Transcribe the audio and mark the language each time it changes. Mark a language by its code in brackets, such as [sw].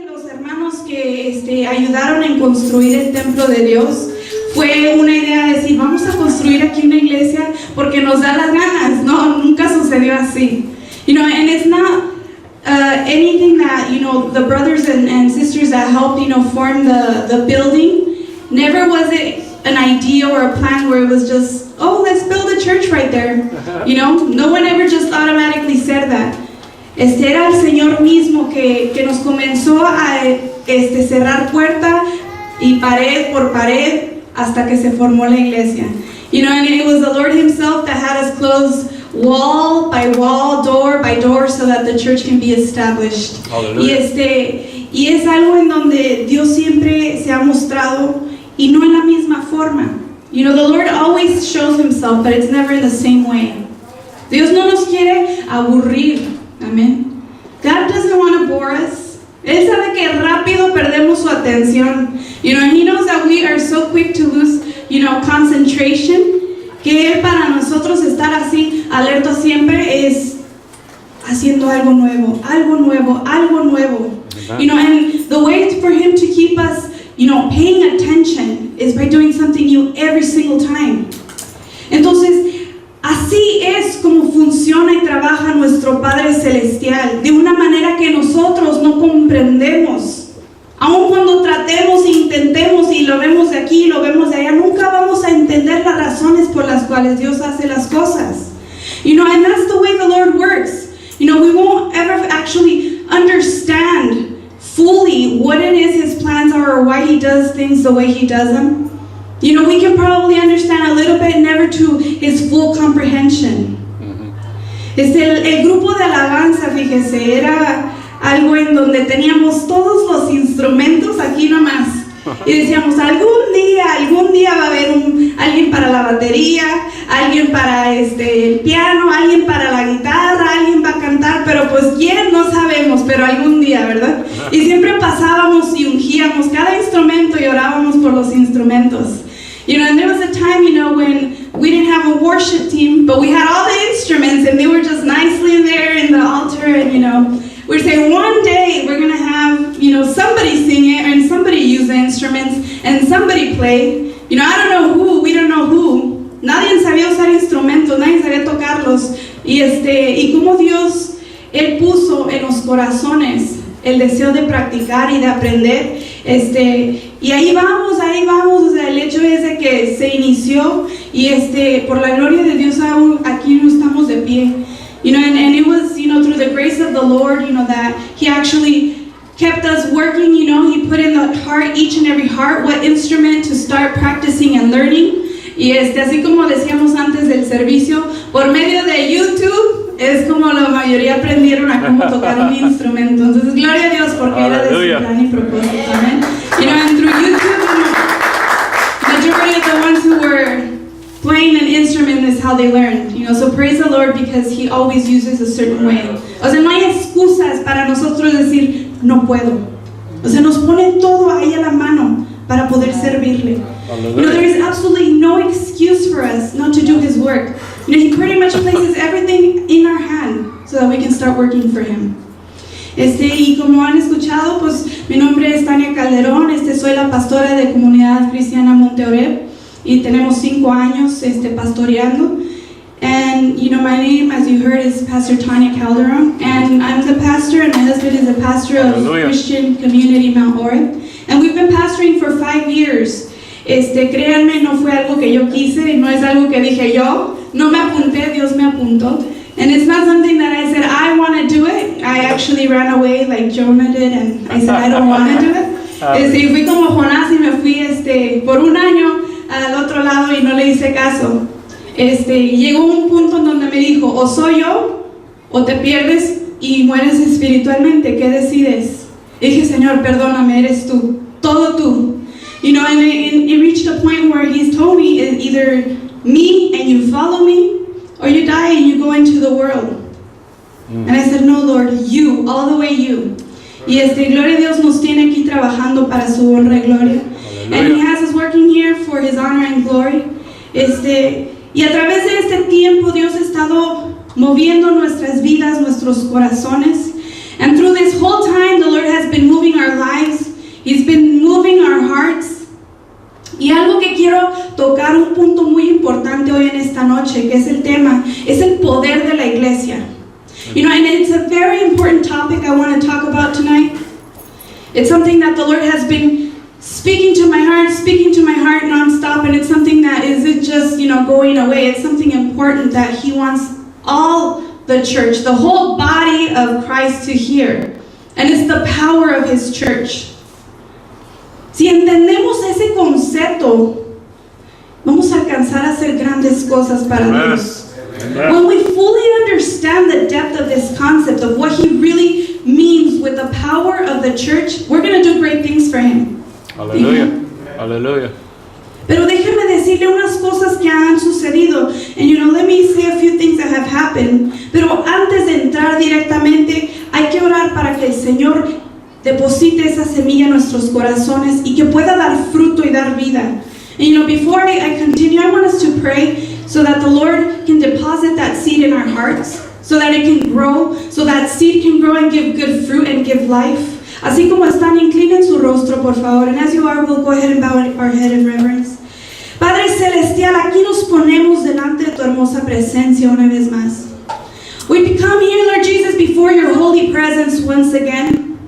[es] hermanos que ayudaron en construir el templo de Dios, fue una idea de decir, vamos a construir aquí una iglesia porque nos da las ganas. No, nunca sucedió así. [en] And it's not anything that, the brothers and sisters that helped, form the building, never was it an idea or a plan where it was just, oh, let's build a church right there. No one ever just automatically said that. [es] Era el Señor mismo que nos comenzó a cerrar puerta y pared por pared hasta que se formó la iglesia. [en] And it was the Lord Himself that had us close wall by wall, door by door, so that the church can be established. [es] Y es algo en donde Dios siempre se ha mostrado y no en la misma forma. [en] The Lord always shows Himself, but it's never in the same way. [es] Dios no nos quiere aburrir. [en] Amen. God doesn't want to bore us. [es] Él sabe que rápido perdemos su atención. [en] And He knows that we are so quick to lose, concentration, [es] que Él para nosotros estar así alerta siempre es haciendo algo nuevo, algo nuevo, algo nuevo. [en] And the way for Him to keep us, paying attention is by doing something new every single time. [es] Entonces, así es como funciona y trabaja nuestro Padre Celestial, de una manera que nosotros no comprendemos. Aun cuando tratemos e intentemos y lo vemos de aquí y lo vemos de allá, nunca vamos a entender las razones por las cuales Dios hace las cosas. [en] And that's the way the Lord works. We won't ever actually understand fully what it is His plans are or why He does things the way He does them. We can probably understand a little bit, never to His full comprehension. [es] El grupo de alabanza, fíjese, era algo en donde teníamos todos los instrumentos aquí nomás. Y decíamos, algún día va a haber alguien para la batería, alguien para el piano, alguien para la guitarra, alguien va a cantar, pero pues quién, no sabemos, pero algún día, ¿verdad? Y siempre pasábamos y ungíamos cada instrumento y orábamos por los instrumentos. [en] And there was a time, when we didn't have a worship team, but we had all the instruments and they were just nicely there in the altar, and we'd say one day we're going to have, somebody sing it and somebody use the instruments and somebody play. I don't know who, we don't know who. [es] Nadie sabía usar instrumentos, nadie sabía tocarlos. Y como Dios, Él puso en los corazones el deseo de practicar y de aprender. Y ahí vamos, o sea, el hecho es de que se inició y por la gloria de Dios aún aquí no estamos de pie. [en] And it was, through the grace of the Lord, that He actually kept us working, He put in the heart, each and every heart, what instrument to start practicing and learning. [es] Y así como decíamos antes del servicio, por medio de YouTube, es como la mayoría aprendieron a cómo tocar un instrumento. Entonces, gloria a Dios, porque era de su plan y propósito. Amén. [en] And through YouTube, majority of the ones who were playing an instrument is how they learned. So praise the Lord, because He always uses a certain way. [es] O sea, no hay excusas para nosotros decir, no puedo. O sea, nos pone todo ahí a la mano para poder servirle. [en] There is absolutely no excuse for us not to do His work. He pretty much places everything in our hand so that we can start working for Him. [es] Y como han escuchado, pues mi nombre es Tania Calderón, soy la pastora de Comunidad Cristiana Monte Oreb y tenemos 5 años pastoreando. [en] And my name, as you heard, is Pastor Tania Calderon, and I'm the pastor, and my husband is the pastor of Christian Community Mount Oreb. And we've been pastoring for 5 years. [es] Créanme, no fue algo que yo quise, no es algo que dije yo, no me apunté, Dios me apuntó. [en] And it's not something that I said, I want to do it. I actually ran away like Jonah did, and I said, I don't want to do it. [es] Y fui como Jonás y me fui por un año al otro lado y no le hice caso. Llegó un punto en donde me dijo, o soy yo, o te pierdes y mueres espiritualmente, ¿qué decides? Y dije, Señor, perdóname, eres tú, todo tú. [en] And it reached a point where He's told me, either me and you follow me, or you die and you go into the world. And I said, no, Lord, you, all the way you. [es] Y gloria a Dios nos tiene aquí trabajando para su honra y gloria. [en] And He has us working here for His honor and glory. [es] Y a través de este tiempo Dios ha estado moviendo nuestras vidas, nuestros corazones. [en] And through this whole time, the Lord has been moving our lives He's been moving our hearts. [es] Y algo que quiero tocar, un punto muy importante hoy en esta noche, que es el tema, es el poder de la iglesia. [en] You know, and it's a very important topic I want to talk about tonight. It's something that the Lord has been speaking to my heart nonstop, and it's something that isn't just, you know, going away. It's something important that He wants all the church, the whole body of Christ to hear. And it's the power of His church. [es] Si entendemos ese concepto, vamos a alcanzar a hacer grandes cosas para Dios. [en] When we fully understand the depth of this concept of what He really means with the power of the church, we're going to do great things for Him. [es] Aleluya, aleluya. Pero déjeme decirle unas cosas que han sucedido. [en] And you know, let me say a few things that have happened. [es] Pero antes de entrar directamente, hay que orar para que el Señor deposite esa semilla en nuestros corazones y que pueda dar fruto y dar vida. [en] And you know, before I continue, I want us to pray so that the Lord can deposit that seed in our hearts, so that it can grow, so that seed can grow and give good fruit and give life. [es] Así como están, inclinen su rostro, por favor. [en] And as you are, we'll go ahead and bow our head in reverence. [es] Padre Celestial, aquí nos ponemos delante de tu hermosa presencia una vez más. [en] We come here, Lord Jesus, before your holy presence once again.